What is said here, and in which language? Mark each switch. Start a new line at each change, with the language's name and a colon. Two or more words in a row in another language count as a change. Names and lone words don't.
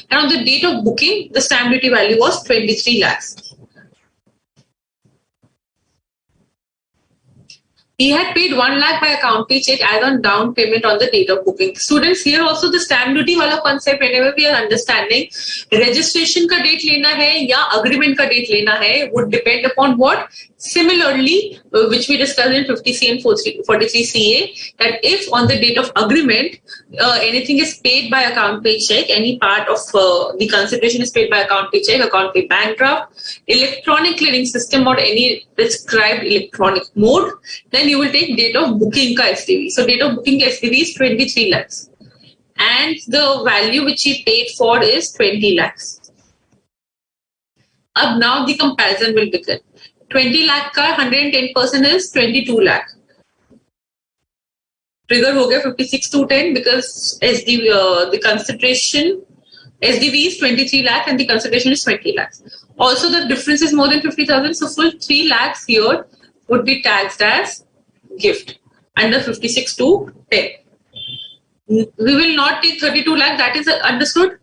English: And on the date of booking, the stamp duty value was 23 lakhs. He had paid 1 lakh by account pay check as on down payment on the date of booking. Students, here also the stamp duty wala concept, whenever we are understanding registration
Hindi: ka date lena hai ya agreement ka date lena hai
English: would depend upon what? Similarly, which we discussed in 50C and 43CA, that if on the date of agreement anything is paid by account pay check, any part of the consideration is paid by account pay check, account pay bank draft, electronic clearing system or any prescribed electronic mode, then you will take date of booking ka SDV. So date of booking ka SDV is 23 lakhs. And the value which he paid for is 20 lakhs. Now the comparison will begin. 20 lakh का 110% is 22 lakh. Trigger
Hindi: हो गया
English: 56 to 10 because the consideration SDV is 23 lakh and the consideration is 20 lakhs. Also the difference is more than 50,000, so full 3 lakhs here would be taxed as gift under 56 to 10. We will not take 32 lakh, that is understood?